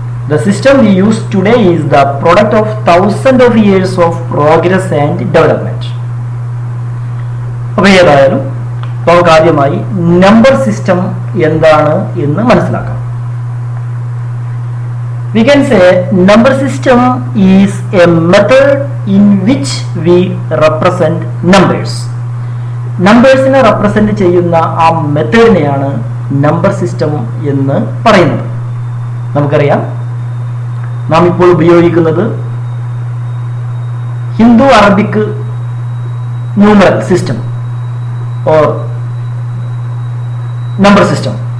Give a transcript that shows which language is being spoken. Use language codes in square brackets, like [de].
[en] The system we use today is the product of thousands of years of progress and development. [ml] അപ്പോൾ ഏതായാലും നമുക്ക് ആദ്യമായി number system എന്താണ് എന്ന് മനസ്സിലാക്കാം. [en] We can say number system is a method in which we represent numbers. [ml] നമ്പേഴ്സിനെ represent ചെയ്യുന്ന ആ മെത്തേഡിനെയാണ് number system എന്ന് പറയുന്നത്. നമുക്കറിയാം, നാം ഇപ്പോൾ ഉപയോഗിക്കുന്നത് Hindu Arabic numeral system or number system.